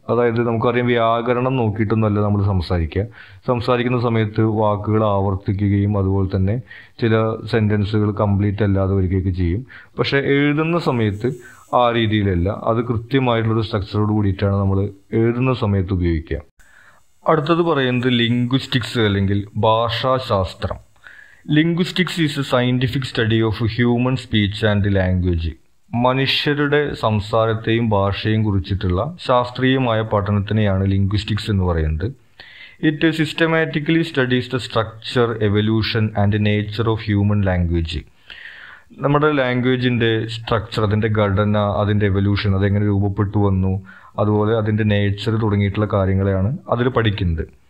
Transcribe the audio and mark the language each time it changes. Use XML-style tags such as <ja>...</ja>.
<ml>അതായത് നമുക്കറിയാം, വ്യാകരണം നോക്കിയിട്ടൊന്നുമല്ല നമ്മൾ സംസാരിക്കുന്ന സമയത്ത് വാക്കുകൾ ആവർത്തിക്കുകയും അതുപോലെ തന്നെ ചില സെൻറ്റൻസുകൾ കംപ്ലീറ്റ് അല്ലാതെ വരികയൊക്കെ ചെയ്യും. പക്ഷേ എഴുതുന്ന സമയത്ത് ആ രീതിയിലല്ല, അത് കൃത്യമായിട്ടുള്ളൊരു സ്ട്രക്ചറോട് കൂടിയിട്ടാണ് നമ്മൾ എഴുതുന്ന സമയത്ത് ഉപയോഗിക്കുക. അടുത്തത് പറയുന്നത് ലിംഗ്വിസ്റ്റിക്സ് അല്ലെങ്കിൽ ഭാഷാശാസ്ത്രം.</ml> <en>Linguistics is a scientific study of human speech and language.</en> <ml>മനുഷ്യരുടെ സംസാരത്തെയും ഭാഷയെയും കുറിച്ചിട്ടുള്ള ശാസ്ത്രീയമായ പഠനത്തിനെയാണ് ലിംഗ്വിസ്റ്റിക്സ് എന്ന് പറയുന്നത്.</ml> <en>It systematically studies the structure, evolution and nature of human language.</en> <ml>നമ്മുടെ ലാംഗ്വേജിൻ്റെ സ്ട്രക്ചർ, അതിൻ്റെ ഘടന, അതിൻ്റെ എവല്യൂഷൻ, അതെങ്ങനെ രൂപപ്പെട്ടു വന്നു, അതുപോലെ അതിൻ്റെ നേച്ചർ തുടങ്ങിയിട്ടുള്ള കാര്യങ്ങളെയാണ് അതിൽ പഠിക്കുന്നത്.</ml>